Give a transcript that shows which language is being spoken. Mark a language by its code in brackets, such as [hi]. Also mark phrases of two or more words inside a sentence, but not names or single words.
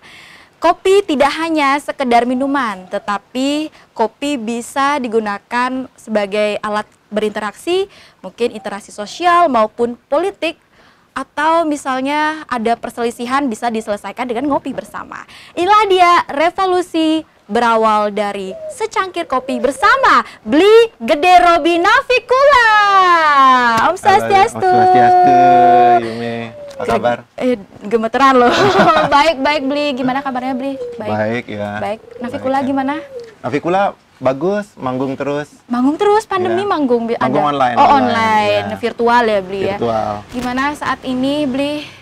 [id] Kopi tidak hanya sekedar minuman, tetapi kopi bisa digunakan sebagai alat berinteraksi, mungkin interaksi sosial maupun politik, atau misalnya ada perselisihan bisa diselesaikan dengan ngopi bersama. Inilah dia revolusi berawal dari secangkir kopi bersama Bli Gede Robi Nafikula. Om Swastiastu. Om Swastiastu, Yume. Apa kabar? Gemeteran loh. Baik Bli. Gimana kabarnya Bli? Baik ya. Baik. Nafikula gimana? Nafikula Bagus, manggung terus. Manggung terus, pandemi Iya. manggung ada. Manggung online, Oh, online, online, iya. virtual ya Bli ya. Virtual. Gimana saat ini Bli?